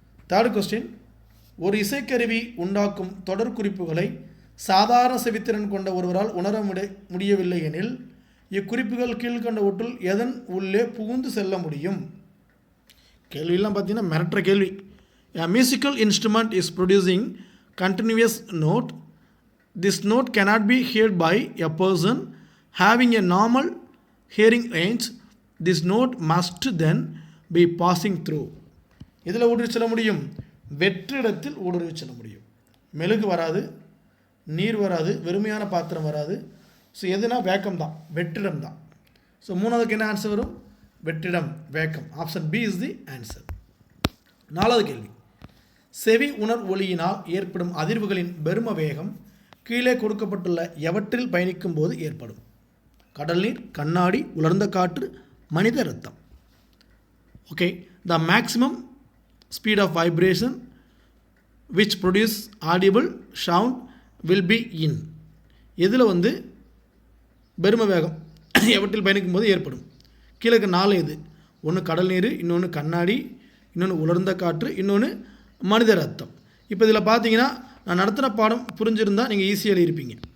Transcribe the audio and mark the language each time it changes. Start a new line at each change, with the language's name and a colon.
Tamil: Third question, ஒரு இசைக்கருவி உண்டாக்கும் தொடர் குறிப்புகளை சாதாரண செவித்திறன் கொண்ட ஒருவரால் உணர முடியவில்லை எனில் இக்குறிப்புகள் கீழ்கண்டவற்றுள் எதன் உள்ளே புகுந்து செல்ல முடியும்? கேள்வியெல்லாம் பார்த்தீங்கன்னா மிரட்டுற கேள்வி.
English: A musical instrument is producing continuous note. This note cannot be heard by a person having a normal hearing range. This note must then be passing through.
Tamil: இதில் ஊடுருவி செல்ல முடியும், வெற்றிடத்தில் ஊடுருவி செல்ல முடியும். மெழுகு வராது, நீர் வராது, வெறுமையான பாத்திரம் வராது. ஸோ எதுனா வேக்கம் தான், வெற்றிடம் தான். ஸோ மூணாவதுக்கு என்ன ஆன்சர் வரும்? வெற்றிடம், vacuum.
English: Option B is the answer.
Tamil: நாலாவது கேள்வி, செவி உணர் ஒளியினால் ஏற்படும் அதிர்வுகளின் பெரும வேகம் கீழே கொடுக்கப்பட்டுள்ள எவற்றில் பயணிக்கும் போது ஏற்படும்? கடல் நீர், கண்ணாடி, உலர்ந்த காற்று, மனித இரத்தம்.
English: Okay, the maximum speed of vibration which produce audible sound will be in.
Tamil: இதில் வந்து பெரும வேகம் எவற்றில் பயணிக்கும் போது ஏற்படும்? கீழே 4 இது. ஒன்று கடல் நீர், இன்னொன்று கண்ணாடி, இன்னொன்று உலர்ந்த காற்று, இன்னொன்று மனித ரத்தம். இப்போ இதில் பார்த்தீங்கன்னா நான் நடத்தின பாடம் புரிஞ்சிருந்தால் நீங்கள் ஈஸியாக எழுதியிருப்பீங்க.